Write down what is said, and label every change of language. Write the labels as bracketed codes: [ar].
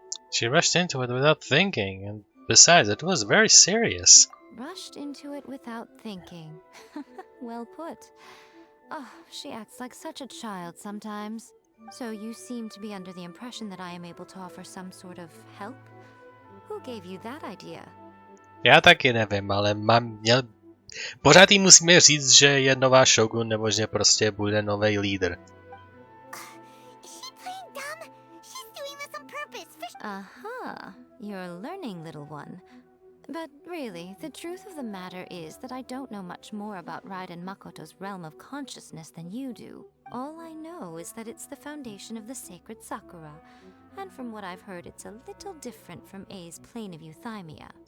[en] She rushed into it without thinking, and besides, it was very serious. Rushed into it without thinking. Well put. Oh, she acts like such a child sometimes. So you seem to be under the impression that I am able to offer some sort of help? Who gave you that idea? [cs] Já taky nevím, ale pořád jí musíme říct, že je nová Shogun, nebo že prostě bude nový lídr. [en] Is she playing dumb? She's doing this on purpose. Aha, you're learning, little one. But really, the truth of the matter is that I don't know much more about Raiden Makoto's realm of consciousness than you do. All I know is that it's the foundation of the sacred Sakura, and from what I've heard, it's a little different from A's plane of euthymia.